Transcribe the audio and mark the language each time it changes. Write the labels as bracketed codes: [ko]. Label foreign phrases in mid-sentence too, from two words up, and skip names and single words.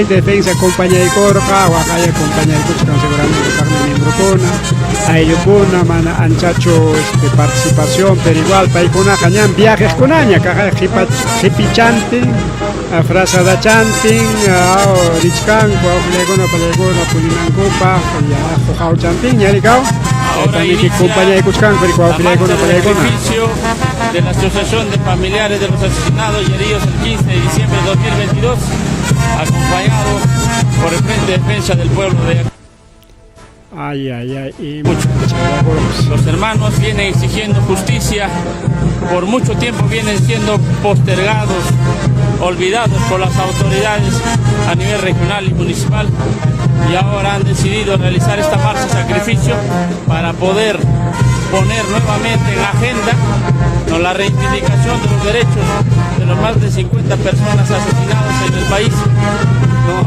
[es] de Defensa [qu] compañaykurqa waqaya compañaykuchkan seguramente kaqmi miembrokuna ayllukuna mana anchachu participación [es] pero igual [qu] paykunaqa ñan viajeskunaña kaqa qhipichantin frazadachantin richkanku awqillaykuna palaykuna pulinankupaq huqawchantin ña rikaw tamiki compañaykuchkanku riko awqillaykuna palaykuna [es] de la Asociación de Familiares de los Asesinados y Heridos el 15 de diciembre de 2022, acompañado por el Frente de Defensa del Pueblo de y los hermanos vienen exigiendo justicia, por mucho tiempo vienen siendo postergados, olvidados por las autoridades a nivel regional y municipal, y ahora han decidido realizar esta marcha sacrificio para poder poner nuevamente en agenda la reivindicación de los derechos de los más de 50 personas asesinadas en el país, ¿no?